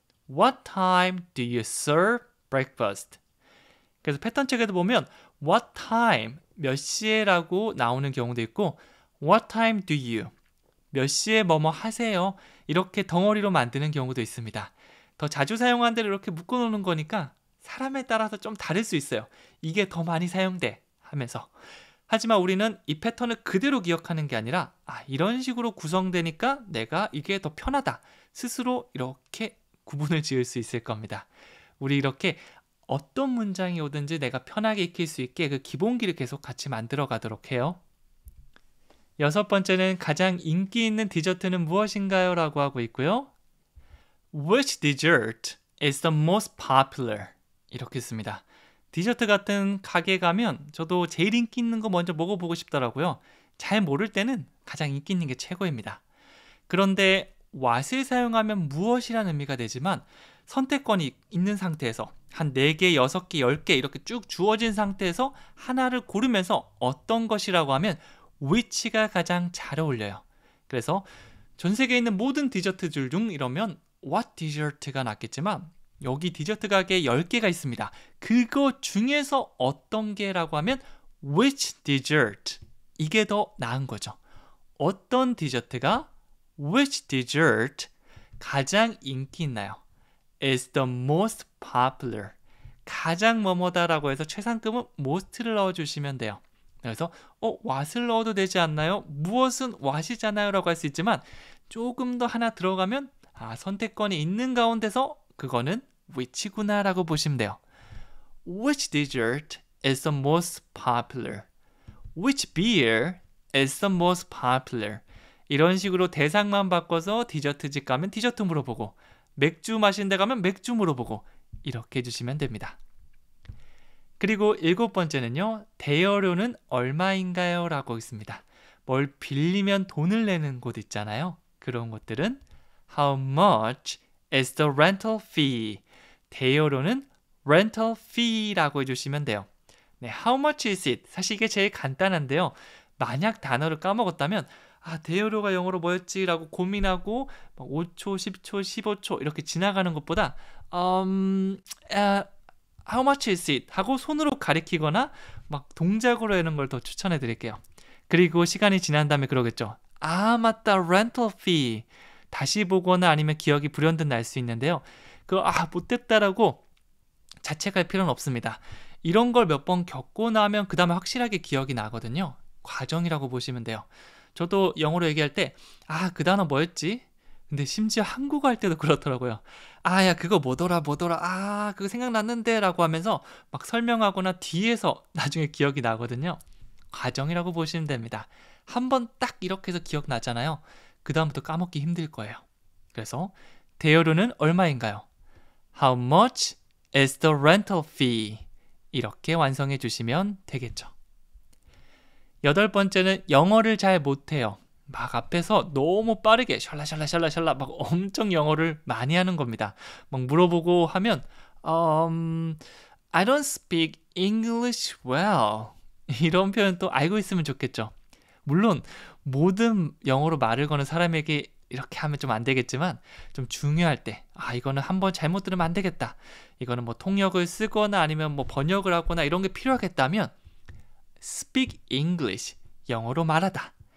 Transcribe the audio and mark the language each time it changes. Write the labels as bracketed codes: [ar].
[en] What time do you serve breakfast? [ko] 그래서 패턴 책에도 보면 [en] what time, [ko] 몇 시에 라고 나오는 경우도 있고 [en] what time do you, [ko] 몇 시에 뭐뭐 하세요? 이렇게 덩어리로 만드는 경우도 있습니다. 더 자주 사용하는 데를 이렇게 묶어놓는 거니까 사람에 따라서 좀 다를 수 있어요. 이게 더 많이 사용돼 하면서. 하지만 우리는 이 패턴을 그대로 기억하는 게 아니라 이런 식으로 구성되니까 내가 이게 더 편하다. 스스로 이렇게 구분을 지을 수 있을 겁니다. 우리 이렇게 어떤 문장이 오든지 내가 편하게 익힐 수 있게 그 기본기를 계속 같이 만들어 가도록 해요. 6번째는 가장 인기 있는 디저트는 무엇인가요? 라고 하고 있고요. [en] Which dessert is the most popular? [ko] 이렇게 씁니다. 디저트 같은 가게 가면 저도 제일 인기 있는 거 먼저 먹어보고 싶더라고요. 잘 모를 때는 가장 인기 있는 게 최고입니다. 그런데 what을 사용하면 무엇이라는 의미가 되지만 선택권이 있는 상태에서 한 4개, 6개, 10개 이렇게 쭉 주어진 상태에서 하나를 고르면서 어떤 것이라고 하면 which가 가장 잘 어울려요. 그래서 전 세계에 있는 모든 디저트들 중 이러면 [en] what dessert [ko] 가 낫겠지만 여기 디저트 가게에 10개가 있습니다. 그거 중에서 어떤 게라고 하면 [en] which dessert, [ko] 이게 더 나은 거죠. 어떤 디저트가 [en] which dessert [ko] 가장 인기 있나요? [en] is the most popular. [ko] 가장 뭐뭐다라고 해서 최상급은 most를 넣어주시면 돼요. 그래서 what을 넣어도 되지 않나요? 무엇은 what이잖아요 라고 할 수 있지만 조금 더 하나 들어가면 선택권이 있는 가운데서 그거는 which구나 라고 보시면 돼요. [en] Which dessert is the most popular? Which beer is the most popular? [ko] 이런 식으로 대상만 바꿔서 디저트집 가면 디저트 물어보고 맥주 마시는 데 가면 맥주 물어보고 이렇게 해주시면 됩니다. 그리고 7번째는요. 대여료는 얼마인가요? 라고 있습니다. 뭘 빌리면 돈을 내는 곳 있잖아요. 그런 것들은 [en] How much is the rental fee? [ko] 대여료는 rental fee라고 해주시면 돼요. 네, [en] how much is it? [ko] 사실 이게 제일 간단한데요. 만약 단어를 까먹었다면 대여료가 영어로 뭐였지? 라고 고민하고 5초, 10초, 15초 이렇게 지나가는 것보다 [en] how much is it? [ko] 하고 손으로 가리키거나 막 동작으로 하는 걸 더 추천해 드릴게요. 그리고 시간이 지난 다음에 그러겠죠. 맞다, [en] rental fee. [ko] 다시 보거나 아니면 기억이 불현듯 날 수 있는데요. 못됐다라고 자책할 필요는 없습니다. 이런 걸 몇 번 겪고 나면 그 다음에 확실하게 기억이 나거든요. 과정이라고 보시면 돼요. 저도 영어로 얘기할 때 그 단어 뭐였지? 근데 심지어 한국어 할 때도 그렇더라고요. 야 그거 뭐더라 그거 생각났는데 라고 하면서 막 설명하거나 뒤에서 나중에 기억이 나거든요. 과정이라고 보시면 됩니다. 한번 딱 이렇게 해서 기억나잖아요. 그 다음부터 까먹기 힘들 거예요. 그래서 대여료는 얼마인가요? [en] How much is the rental fee? [ko] 이렇게 완성해 주시면 되겠죠. 8번째는 영어를 잘 못해요. 막 앞에서 너무 빠르게 샬라샬라 막 엄청 영어를 많이 하는 겁니다. 막 물어보고 하면 [en] I don't speak English well. [ko] 이런 표현 또 알고 있으면 좋겠죠. 물론 모든 영어로 말을 거는 사람에게 이렇게 하면 좀 안 되겠지만 좀 중요할 때 이거는 한번 잘못 들으면 안 되겠다. 이거는 뭐 통역을 쓰거나 아니면 뭐 번역을 하거나 이런 게 필요하겠다면 [en] speak English, [ko] 영어로 말하다.